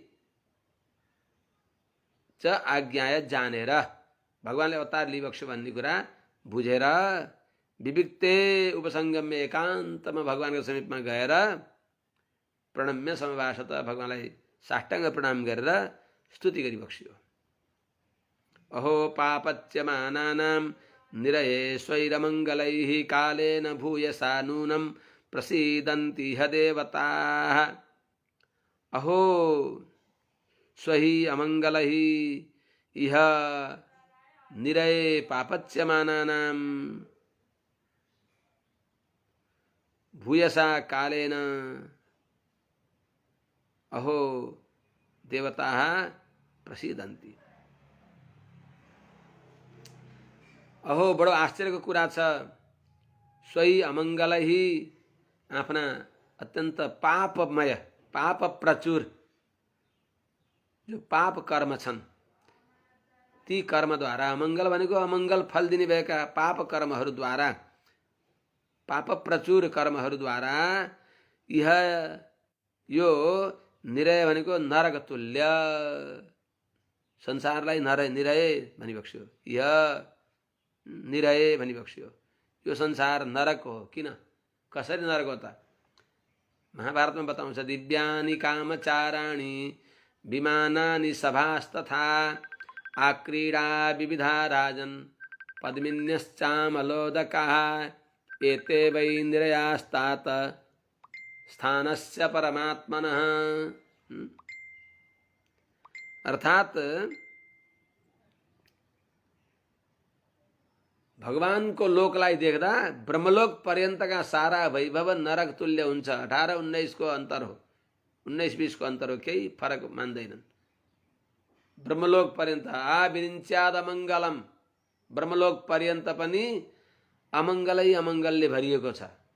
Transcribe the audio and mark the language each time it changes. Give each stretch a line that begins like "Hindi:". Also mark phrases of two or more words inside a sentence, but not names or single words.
Nepali: च आज्ञाय जानेर भगवानले अवतार लिइबक्स्यो भन्ने कुरा बुझेर
Sanskrit: विविक्ते उपसंगम्य
Nepali: एकान्तमा भगवानको समीपमा गएर
Sanskrit: प्रणम्य समभाषत
Nepali: भगवानलाई साष्टाङ्ग प्रणाम गरेर स्तुति गरिबक्स्यो।
Sanskrit: अहो पापच्यमानानां निरये स्वैरमङ्गलैः कालेन भूयसा नूनं प्रसीदन्ति ह देवताः। अहो स्वहि अमङ्गलैः इह निरये पापच्यमानानां भूयसा कालेन अहो देवताः प्रसीदन्ति।
Nepali: अहो बडो आश्चर्यको कुरा छ। स्वयं अमङ्गलही आफ्ना अत्यन्त पापमय, पाप प्रचुर जो पाप कर्म छन् ती कर्मद्वारा, अमङ्गल भनेको अमङ्गल फल दिने भएका पाप कर्महरूद्वारा, पाप प्रचुर कर्महरूद्वारा यो निरय भनेको नरक तुल्य, संसारलाई निरय भनी बक्स्यो, निरय भनी बक्स्यो। यो संसार नरक हो। किन, कसरी नरक हो त? महाभारतमा बताउँछ,
Sanskrit: दिव्यानि कामचाराणि विमानानि सभास्तथा आक्रीडा विविधा राजन् पद्मिन्यश्चामलोदकाः एते वै निरयास्तात स्थानस्य परमात्मनः।
Nepali: अर्थात भगवान को लोकलाई देख्दा ब्रह्मलोक पर्यन्तका सारा वैभव नरक तुल्य हुन्छ। 18-19 को अन्तर हो, 19-20 को अन्तर हो, केही फरक मान्दैनन्। ब्रह्मलोक पर्यन्त
Sanskrit: आविरिञ्च्याद अमङ्गलम,
Nepali: ब्रह्मलोक पर्यन्त पनि अमङ्गलै अमङ्गलले भरिएको छ।